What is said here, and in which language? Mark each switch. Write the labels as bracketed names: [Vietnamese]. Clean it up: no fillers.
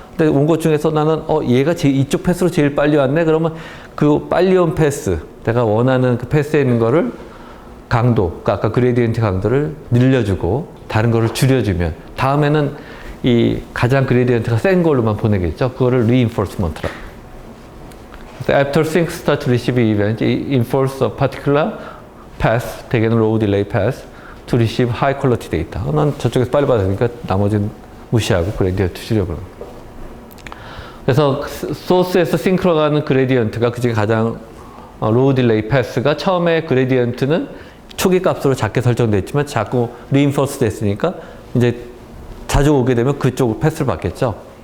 [Korean] 근데 온 것 중에서 나는 얘가 이쪽 패스로 제일 빨리 왔네. 그러면 그 빨리 온 패스, 내가 원하는 그 패스에 있는 거를 강도, 아까 그레디언트 강도를 늘려주고 다른 거를 줄여주면 다음에는 이 가장 그레디언트가 센 걸로만 보내겠죠. 그거를 reinforcement라고. 그래서 [English] after sync start to receive event, enforce a particular path, [Korean] 대개는 [English] low delay path, to receive high quality data. [Korean] 난 저쪽에서 빨리 받으니까 나머지는 무시하고 그레디언트 줄여버려. 그래서 소스에서 싱크로 가는 그레디언트가 그중에 가장 로우 딜레이 패스가 처음에 그레디언트는 초기 값으로 작게 설정되어 있지만 자꾸 리인포스 됐으니까 이제 자주 오게 되면 그쪽 패스를 받겠죠.